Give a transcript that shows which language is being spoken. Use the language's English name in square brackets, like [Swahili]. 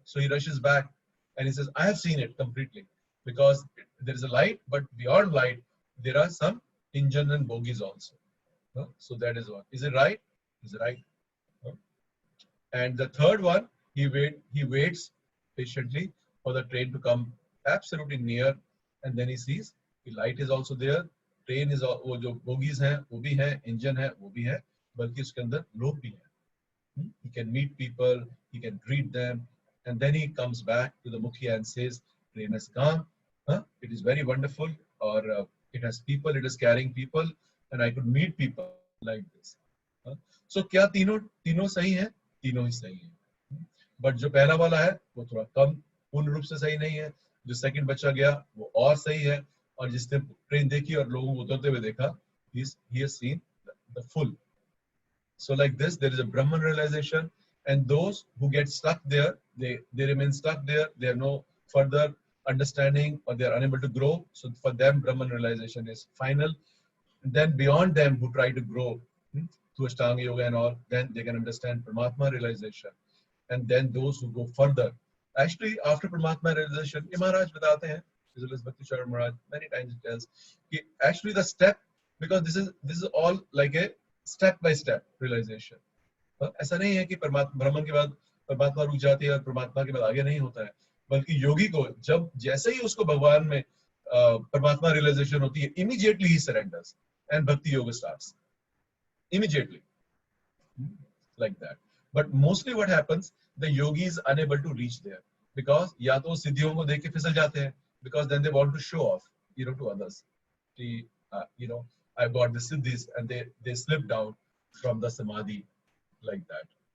[English] So he rushes back, and he says, I have seen it completely, because there is a light, but beyond light there are some engine and bogies also. So that is what. Is it right? Is it right? And the third one, he waits patiently for the train to come absolutely near, and then he sees the light is also there. Train is [Hindi] वो जो bogies हैं वो भी हैं, engine है वो भी है, बल्कि उसके अंदर लोग भी हैं. [English] He can meet people, he can greet them, and then he comes back to the mukhya and says, train has come. It is very wonderful, or it has people, it is carrying people, and I could meet people like this. [Hindi] सो क्या तीनों सही है? तीनों ही सही है, but जो पहला वाला है वो थोड़ा कम पूर्ण रूप से सही नहीं है। जो सेकंड बच्चा गया वो और सही है, और जिसने ट्रेन देखी और लोगों को उतरते हुए देखा, [English] he has seen the full. So like this, there is a Brahman realization, and those who get stuck there, they remain stuck there. They have no further understanding, or they are unable to grow. So for them, Brahman realization is final. And then beyond them, who try to grow through Ashtanga Yoga and all, then they can understand Paramatma realization. And then those who go further, actually after Paramatma realization, Maharaj [Hindi] बताते हैं, [English] His Holiness Bhakti Charan Maharaj many times tells, actually the step, because this is all like a step by step realization. [Hindi] ऐसा नहीं है कि ब्रह्मन के बाद परमात्मा रुक जाती है और परमात्मा के बाद आगे नहीं होता है, बल्कि योगी को जब जैसे ही उसको भगवान में परमात्मा realization होती है, [English] immediately he surrenders and bhakti yoga starts immediately, like that. But mostly what happens, the yogi is unable to reach there because [Hindi] या तो सिद्धियों को देख के फिसल जाते हैं, [English] because then they want to show off, to others. I got the siddhis, and they slip down from the samadhi like that.